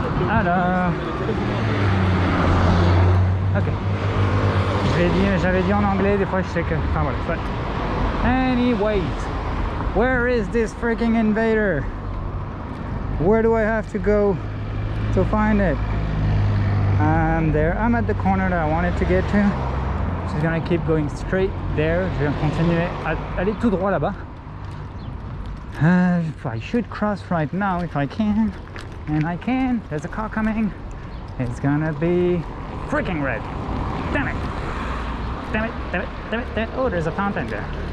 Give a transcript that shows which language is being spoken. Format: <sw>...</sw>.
<fr>Alors... Ok. J'avais dit en anglais, des fois je sais que... Enfin voilà.</fr> <en>But anyways, where is this freaking invader? Where do I have to go to find it? I'm there. I'm at the corner that I wanted to get to. She's gonna keep going straight there.</en> <fr>Je vais continuer à aller tout droit là-bas.</fr> <en>I should cross right now if I can. And I can. There's a car coming. It's gonna be freaking red. Damn it. Damn it, damn it, damn it, damn it. Oh, there's a fountain there.</en>